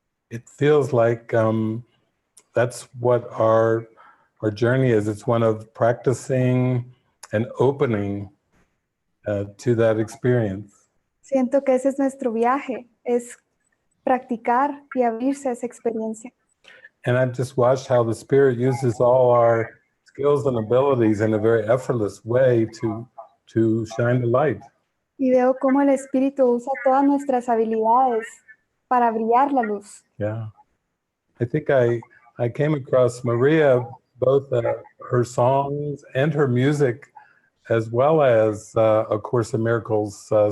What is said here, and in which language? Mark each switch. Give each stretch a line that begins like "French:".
English: It feels like that's what our journey is. It's one of practicing and opening to that experience.
Spanish: Siento que ese es nuestro viaje, es practicar y abrirse a esa experiencia.
English: And I've just watched how the Spirit uses all our skills and abilities in a very effortless way to shine the light.
Spanish: Y veo cómo el Espíritu usa todas nuestras habilidades para brillar la luz.
English: Yeah. I think I came across Maria, both her songs and her music, as well as A Course in Miracles.